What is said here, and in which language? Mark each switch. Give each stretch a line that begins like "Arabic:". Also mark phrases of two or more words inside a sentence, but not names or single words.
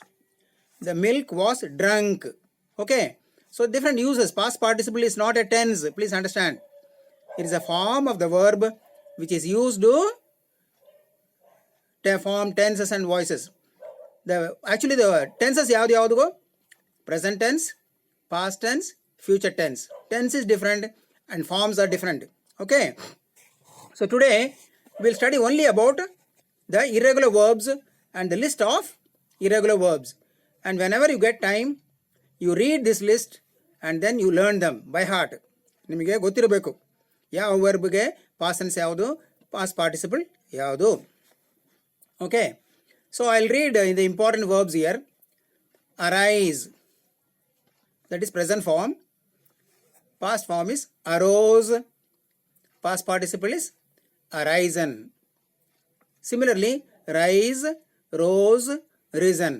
English: The milk was drunk. Okay, so different uses. Past participle is not a tense. Please understand. It is a form of the verb which is used to form tenses and voices. Actually the tenses yavudu? Present tense, past tense, future tense. Tense is different and forms are different. Okay. So today we'll study only about the irregular verbs and the list of irregular verbs. And whenever you get time, you read this list and then you learn them by heart.
Kannada: ನಿಮಗೆ ಗೊತ್ತಿರಬೇಕು ಯಾವ ವರ್ಬ್ಗೆ
English: past tense
Kannada: ಯಾವುದು,
English: past participle
Kannada: ಯಾವುದು.
English: Okay. So I'll read the important verbs here. Arise, that is present form. Past form is arose. Past participle is arisen. Similarly, rise, rose, risen.